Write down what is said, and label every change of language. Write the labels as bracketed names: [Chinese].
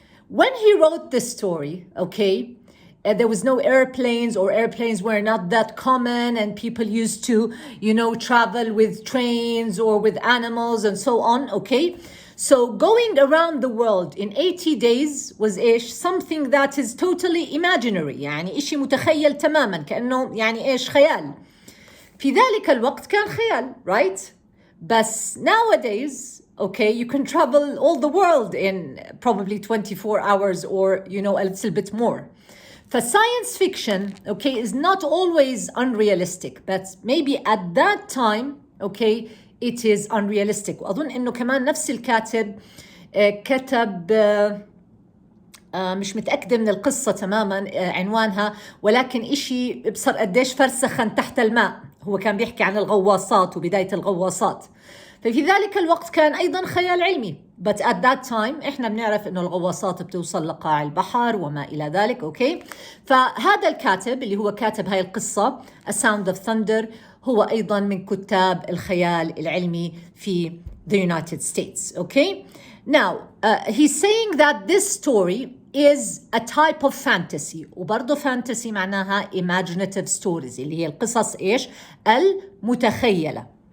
[English] When he wrote this story, okay, there was no airplanes, or airplanes were not that common, and people used to, you know, travel with trains or with animals and so on, okay? So going around the world in 80 days was [Arabic] إيش؟ [English] Something that is totally imaginary. [Arabic] يعني إشي متخيل تماما كأنه يعني إيش خيال. في ذلك الوقت كان خيال, [English] right? [Arabic] بس [English] nowadays, okay, you can travel all the world in probably 24 hours or, you know, a little bit more. For science fiction, okay, is not always unrealistic, but maybe at that time, okay, it is unrealistic. [Arabic] وأظن إنه كمان نفس الكاتب كتب مش متأكدة من القصة تماما عنوانها، ولكن إشي بصر قديش فرسخا تحت الماء. هو كان بيحكي عن الغواصات وبداية الغواصات. ففي ذلك الوقت كان أيضا خيال علمي. [English] But at that time [Arabic] إحنا بنعرف إنه الغواصات بتوصل لقاع البحر وما إلى ذلك. أوكي. فهذا الكاتب اللي هو كاتب هاي القصة A Sound of Thunder هو أيضا من كتاب الخيال العلمي في the United States. [English] Okay. Now he's saying that this story is a type of fantasy. [Arabic] وبرضه fantasy معناها [English] imaginative stories [Arabic] اللي هي القصص إيش؟ المتخيلة.